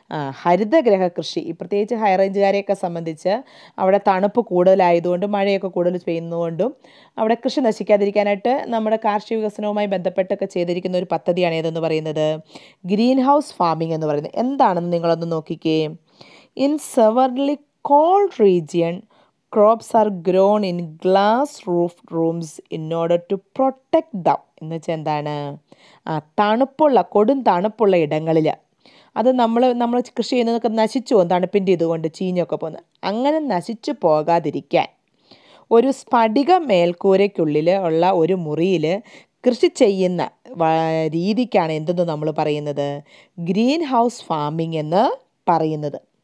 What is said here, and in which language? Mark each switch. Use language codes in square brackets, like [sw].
[ml] ഹരിതഗ്രഹ കൃഷി. പ്രത്യേകിച്ച് ഹൈ റേഞ്ചുകാരെയൊക്കെ സംബന്ധിച്ച് അവിടെ തണുപ്പ് കൂടുതലായതുകൊണ്ടും മഴയൊക്കെ കൂടുതൽ പെയ്യുന്നതുകൊണ്ടും അവിടെ കൃഷി നശിക്കാതിരിക്കാനായിട്ട് നമ്മുടെ കാർഷിക വികസനവുമായി ബന്ധപ്പെട്ടൊക്കെ ചെയ്തിരിക്കുന്ന ഒരു പദ്ധതിയാണ് ഏതെന്ന് പറയുന്നത് ഗ്രീൻ ഹൗസ് ഫാമിംഗ് എന്ന് പറയുന്നത്. എന്താണെന്ന് നിങ്ങളൊന്ന് നോക്കിക്കേ. [en] In severely cold region crops are grown in glass roofed rooms in order to protect them. [ml] എന്ന് വെച്ചാൽ എന്താണ്? കൊടും തണുപ്പുള്ള ഇടങ്ങളിൽ അത് നമ്മൾ കൃഷി ചെയ്യുന്നതൊക്കെ നശിച്ചു പോകും, തണുപ്പിൻ്റെ ഇതുകൊണ്ട് ചീഞ്ഞൊക്കെ പോകുന്നത്. അങ്ങനെ നശിച്ചു പോകാതിരിക്കാൻ ഒരു സ്ഫടിക മേൽക്കൂരയ്ക്കുള്ളിൽ ഉള്ള ഒരു മുറിയിൽ കൃഷി ചെയ്യുന്ന രീതിക്കാണ് എന്തെന്ന് നമ്മൾ പറയുന്നത്, ഗ്രീൻ ഹൗസ് ഫാമിംഗ് എന്ന് പറയുന്നത്.